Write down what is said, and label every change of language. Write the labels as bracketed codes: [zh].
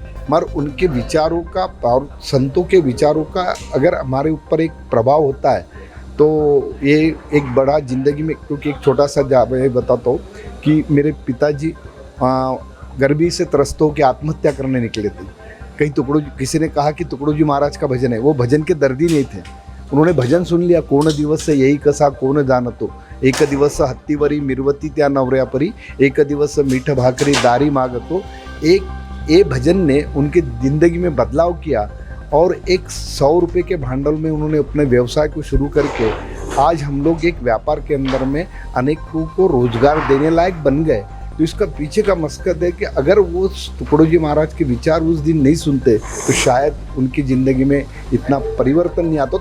[hi] मगर उनके विचारों का और संतों के विचारों का अगर हमारे ऊपर एक प्रभाव होता है तो ये एक बड़ा ज़िंदगी में, क्योंकि एक छोटा सा मैं बताता हूँ कि मेरे पिताजी गर्मी से त्रस्त होकर आत्महत्या करने निकले थे। किसी ने कहा कि तुकडोजी महाराज का भजन है, वो भजन के दर्दी नहीं थे। उन्होंने भजन सुन लिया, [mr] कोण दिवस यही कसा कोण जाणतो, एक दिवस हत्तीवरी मिरवती त्या नवऱ्यापरी, एक दिवस मीठ भाकरी दारी मागतो। [hi] ये भजन ने उनकी ज़िंदगी में बदलाव किया और एक 100 रुपये के भांडवल में उन्होंने अपने व्यवसाय को शुरू करके आज हम लोग एक व्यापार के अंदर में अनेकों को रोजगार देने लायक बन गए। तो इसका पीछे का मकसद है कि अगर वो तुकडोजी महाराज के विचार उस दिन नहीं सुनते तो शायद उनकी ज़िंदगी में इतना परिवर्तन नहीं आता।